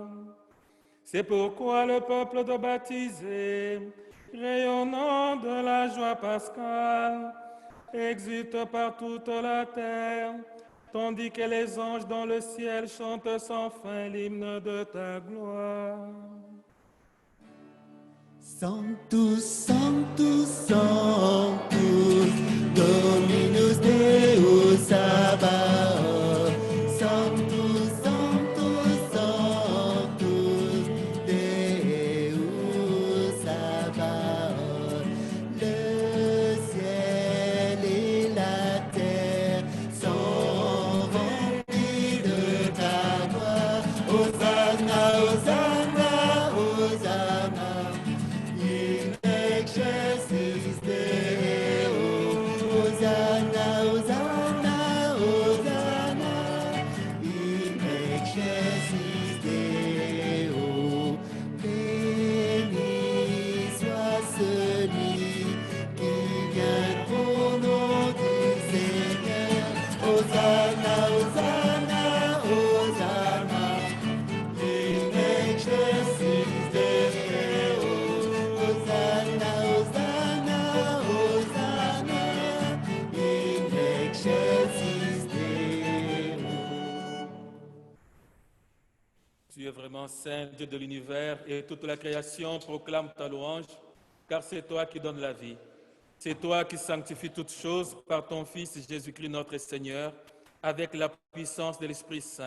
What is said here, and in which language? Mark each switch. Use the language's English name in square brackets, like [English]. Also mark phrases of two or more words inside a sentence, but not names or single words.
[French] C'est pourquoi le peuple de baptisés, rayonnant de la joie pascale, exulte par toute la terre, tandis que les anges dans le ciel chantent sans fin l'hymne de ta gloire. [Latin] Sanctus, Sanctus, Sanctus, Dominus Deus Sabaoth. Sanctus, Sanctus, Sanctus, Deus Sabaoth. [French] Le ciel et la terre sont remplis de ta gloire. [Latin] Hosanna, Hosanna, Hosanna. In excelsis Deo, Hosanna, Hosanna, Hosanna, in excelsis Deo. [French] Béni soit celui qui vient au nom du Seigneur. [Latin] Hosanna, Hosanna, Hosanna, in excelsis Deo. Hosanna, Hosanna, Hosanna, in excelsis Deo. [French] Tu es vraiment saint, Dieu de l'univers, et toute la création proclame ta louange, car c'est toi qui donnes la vie. C'est toi qui sanctifies toutes choses par ton Fils Jésus-Christ notre Seigneur, avec la puissance de l'Esprit Saint.